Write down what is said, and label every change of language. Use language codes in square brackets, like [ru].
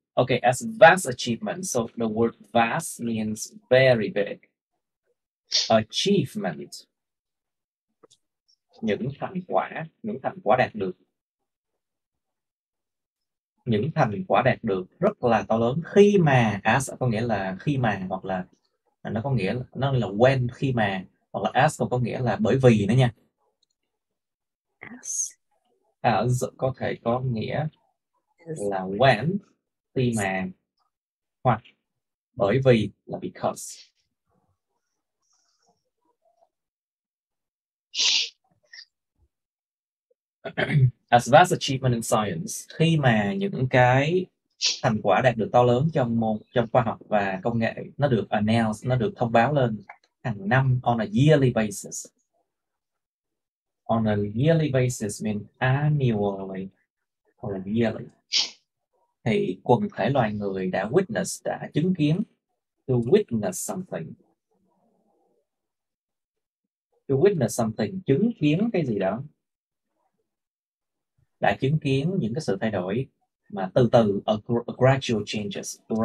[en] Okay, as vast achievement. So the word vast means very big. Achievement. [vi] Những thành quả đạt được. Những thành quả đạt được rất là to lớn. Khi mà as có nghĩa là khi mà, hoặc là nó có nghĩa nó là when, khi mà, hoặc là as còn có nghĩa là bởi vì nữa nha. As có thể có nghĩa là when, khi mà, hoặc bởi vì là because. [en] As vast achievement in science, [vi] khi mà những cái thành quả đạt được to lớn trong khoa học và công nghệ nó được announce, nó được thông báo lên hàng năm [en] on a yearly basis. On a yearly basis means annually or yearly. [vi] Thì quần thể loài người đã chứng kiến, [en] to witness something. To witness something, [vi] chứng kiến cái gì đó. Đã chứng kiến những cái sự thay đổi mà từ từ, [en] gradual changes.